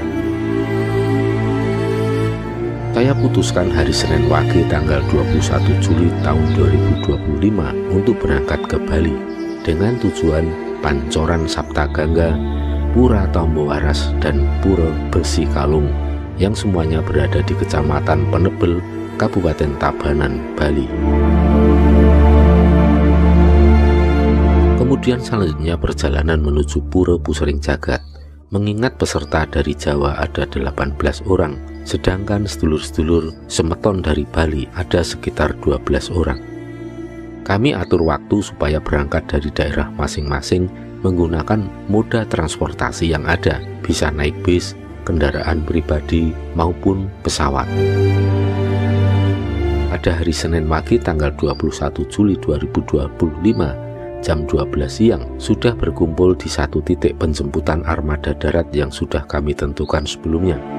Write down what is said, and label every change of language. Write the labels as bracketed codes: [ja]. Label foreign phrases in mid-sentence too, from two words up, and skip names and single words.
[id] Saya putuskan hari Senin Wage tanggal 21 Juli tahun 2025 untuk berangkat ke Bali dengan tujuan Pancoran Saptagangga, Pura Tombowaras, dan Pura Besikalung yang semuanya berada di Kecamatan Penebel, Kabupaten Tabanan, Bali. Kemudian selanjutnya perjalanan menuju Pura Pusering Jagat, mengingat peserta dari Jawa ada 18 orang, sedangkan sedulur-sedulur semeton dari Bali ada sekitar 12 orang. Kami atur waktu supaya berangkat dari daerah masing-masing menggunakan moda transportasi yang ada, bisa naik bis, kendaraan pribadi, maupun pesawat. Pada hari Senin pagi tanggal 21 Juli 2025, jam 12 siang, sudah berkumpul di satu titik penjemputan armada darat yang sudah kami tentukan sebelumnya.